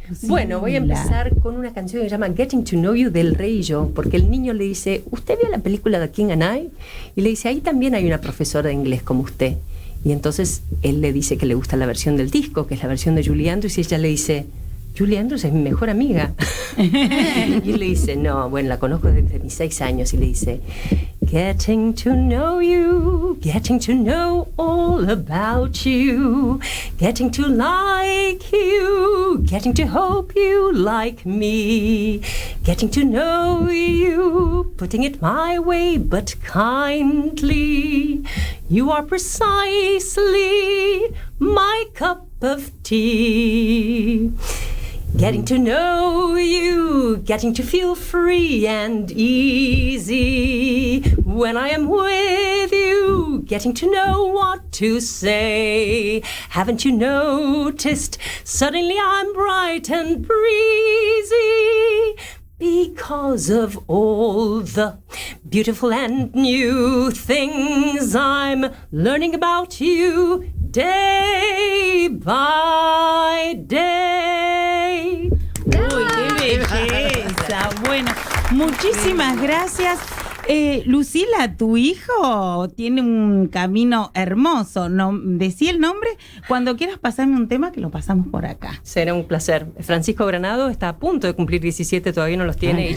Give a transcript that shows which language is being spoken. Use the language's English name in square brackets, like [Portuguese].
[Spanish] Bueno, voy a empezar con una canción que se llama Getting to Know You del Rey y Yo, porque el niño le dice, ¿usted vio la película The King and I? Y le dice, ahí también hay una profesora de inglés como usted. Y entonces él le dice que le gusta la versión del disco, que es la versión de Julie Andrews, y ella le dice, Julie Andrews es mi mejor amiga. Y él le dice, no, bueno, la conozco desde mis 6 años. Y le dice, [English] Getting to know you, getting to know all about you, getting to like you, getting to hope you like me, getting to know you, putting it my way but kindly. You are precisely my cup of tea. Getting to know you, getting to feel free and easy when I am with you, getting to know what to say. Haven't you noticed? Suddenly I'm bright and breezy because of all the beautiful and new things I'm learning about you day by day. [Spanish] Uy, qué belleza. Bueno, muchísimas gracias. Lucila, tu hijo tiene un camino hermoso. No, decí el nombre. Cuando quieras pasarme un tema, que lo pasamos por acá. Será un placer. Francisco Granado está a punto de cumplir 17, todavía no los tiene.